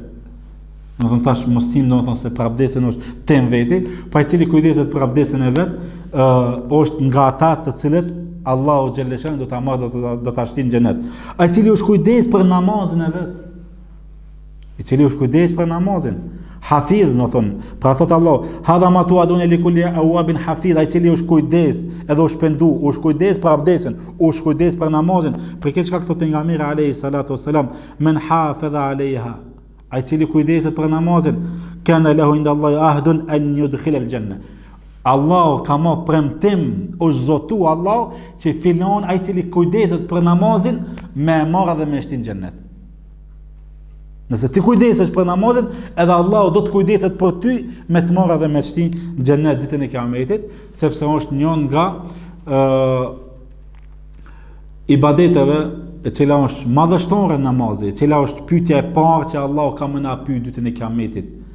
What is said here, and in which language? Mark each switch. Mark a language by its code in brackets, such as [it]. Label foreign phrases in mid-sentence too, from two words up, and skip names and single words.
[sq] Do thonë tash muslim, do thonë se për abdestin është tem veti, po ai cili kujdeset për abdestin e vet, është nga ata të cilët Allahu xhalleshan do ta marrë do ta shtin në xhenet. Ai cili është kujdes për namazin e vet. I cili është kujdes për namazin. Hafidh, do thonë, pra thot Allah, [ar] هذا ما توعدون لكل أواب حفيظ, [sq] ai cili është kujdes, edhe është pendu, është kujdes për abdesin, është kujdes për namazin. Për këtë çka thot pejgamberi [ar] عليه الصلاة والسلام, من حافظ عليها, [sq] ai cili kujdeset për namazin, [ar] كان له عند الله عهد أن يدخل الجنة. [sq] Allah ka marrë premtim, është zotu Allah që filon ai cili kujdeset për namazin me marrë dhe me shtin xhennet. Nëse ti kujdesesh për namazin, edhe Allah do të kujdeset për ty me të marrë dhe me shtin xhennet ditën e Kiametit, sepse është një nga ibadeteve e cila është madhështore namazi, e cila është pyetja e parë që Allah ka më na pyet ditën e Kiametit.